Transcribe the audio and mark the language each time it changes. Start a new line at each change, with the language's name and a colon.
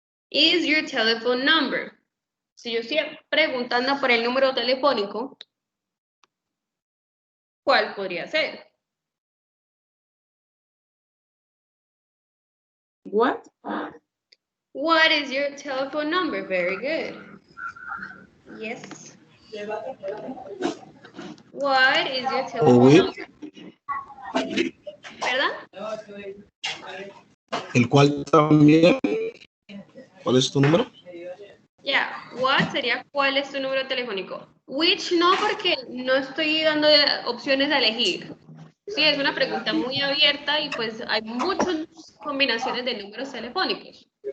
English: Is your telephone number?
Spanish: Si yo estoy preguntando por el número telefónico, ¿cuál podría ser?
English: What? What is your telephone number? Very good. Yes. What is your telephone number?
Spanish: ¿Verdad? ¿El cual también? ¿Cuál es tu número? what sería ¿cuál es tu número telefónico? Which no, porque no estoy dando opciones a elegir. Sí, es una pregunta muy abierta y pues hay muchas combinaciones de números telefónicos.